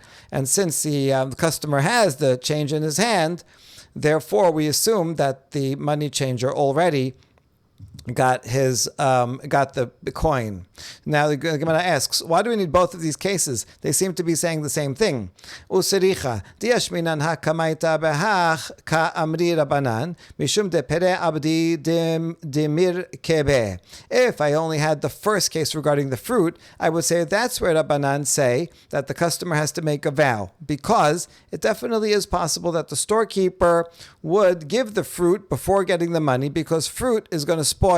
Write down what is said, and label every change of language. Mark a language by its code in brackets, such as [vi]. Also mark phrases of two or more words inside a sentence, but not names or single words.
[en] And since the customer has the change in his hand, therefore we assume that the money changer already got the coin. Now the Gemara asks, why do we need both of these cases? They seem to be saying the same thing. [tmr] וצריכא דאשמעינן קמייתא בהך קא אמרי רבנן משום דפירי עבידי דמירקבי. [en] If I only had the first case regarding the fruit, I would say that's where Rabbanan say that the customer has to make a vow, because it definitely is possible that the storekeeper would give the fruit before getting the money, because fruit is going to spoil.